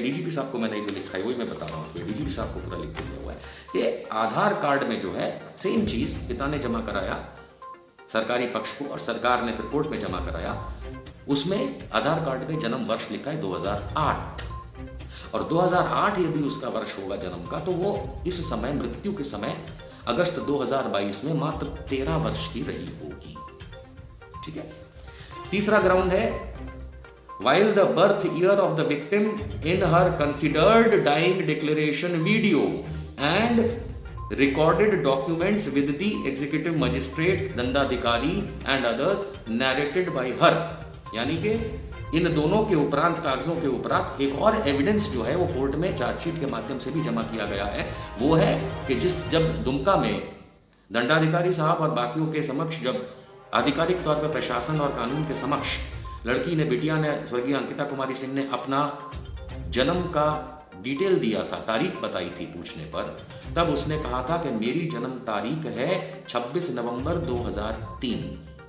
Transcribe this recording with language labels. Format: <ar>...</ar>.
<hi>DGP साहब को मैंने जो लिखा है वही मैं बता रहा हूं, डीजीपी साहब को पूरा लिख दिया हुआ है कि आधार कार्ड में जो है सेम चीज पिता ने जमा कराया सरकारी पक्ष को और सरकार ने फिर कोर्ट में जमा कराया। उसमें आधार कार्ड में जन्म वर्ष लिखा है 2008, और 2008 यदि उसका वर्ष होगा जन्म का, तो वो इस समय, मृत्यु के समय अगस्त 2022 में मात्र 13 वर्ष की रही होगी। ठीक है। तीसरा ग्राउंड है</hi> <en>while the birth year of the victim in her considered dying declaration video and recorded documents with the executive magistrate, दंडाधिकारी and others narrated by her।</en> <hi>यानी कि इन दोनों के उपरांत, कागजों के उपरांत एक और एविडेंस जो है वो कोर्ट में चार्जशीट के माध्यम से भी जमा किया गया है। वो है कि जब दुमका में दंडाधिकारी साहब और बाकियों के समक्ष, जब आधिकारिक तौर पर प्रशासन और कानून के समक्ष लड़की ने, बिटिया ने, स्वर्गीय अंकिता कुमारी सिंह ने अपना जन्म का डिटेल दिया था, तारीख बताई थी पूछने पर, तब उसने कहा था कि मेरी जन्म तारीख है 26 नवंबर 2003।</hi>